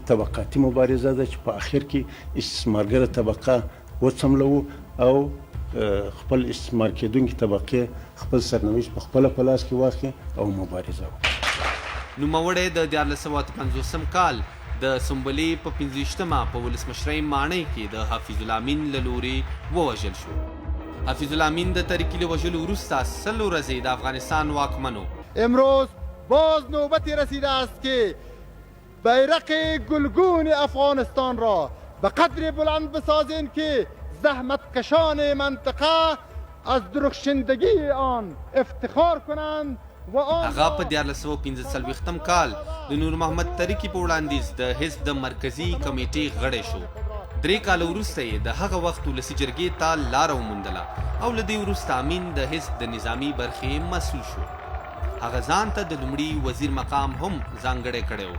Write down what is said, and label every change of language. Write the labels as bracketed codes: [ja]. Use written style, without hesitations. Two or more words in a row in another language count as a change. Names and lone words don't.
[ps] طبقاتي مبارزه ده چې په اخر کې استثمارګره طبقه وڅملوو او خپل استثمار کېدونکي طبقې خپل سرنوشت په خپله په لاس کې واخلي او مبارزه وکړي. نوموړی د 1450 کال د سنبلې په 25مه په ولسمشرۍ ماڼۍ کې د حفیظ الله امین له لورې ووژل شو. حفیظ الله امین د ترکي له وژلو وروسته 100 ورځې د افغانستان واکمن و. [fa] امروز باز نوبتی رسیده است که بیرق گلگون افغانستان را به قدر بلند بسازیم که زحمت کشان منطقه از درخشندگی آن افتخار کنند و آن [ps] هغه په 1445 کال د نور محمد ترکي په وړاندیز د حزب د مرکزی کمیټې غړی شو. 3 کاله وروسته یې د هغه وخت ولسي جرګې ته لاره وموندله او له دې وروسته امین د حزب د نظامي برخې مسؤل شو. هغه ځان ته د لومړي وزیر مقام هم ځانګړی کړی و.